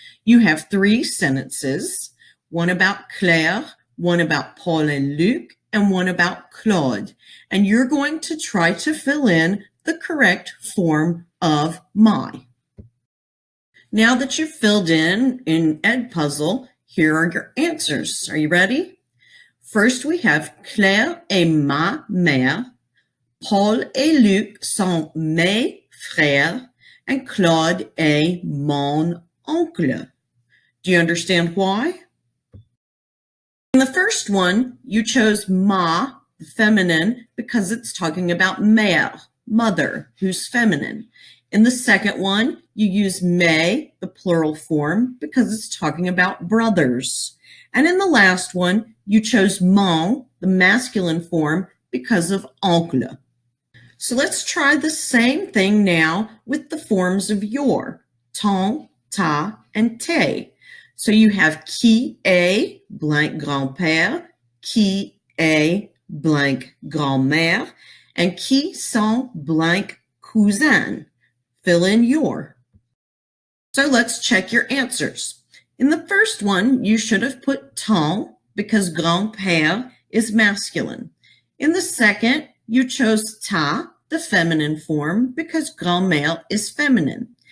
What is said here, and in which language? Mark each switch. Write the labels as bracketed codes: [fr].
[en] You have three sentences, one about Claire, one about Paul and Luc, and one about Claude. And you're going to try to fill in the correct form of my. Now that you've filled in Edpuzzle, here are your answers. Are you ready? First, we have [fr] Claire est ma mère, Paul et Luc sont mes frères, [en] and [fr] Claude est mon oncle. [en] Do you understand why? In the first one, you chose ma, the feminine, because it's talking about mère, mother, who's feminine. In the second one, you use mes, the plural form, because it's talking about brothers. And in the last one, you chose mon, the masculine form, because of oncle. So let's try the same thing now with the forms of your, ton, ta, and te. So you have qui est blank grand-père, qui est blank grand-mère, and qui sont blank cousins. Fill in your. So let's check your answers. In the first one, you should have put ton because grand-père is masculine. In the second, you chose ta, the feminine form, because grand-mère is feminine.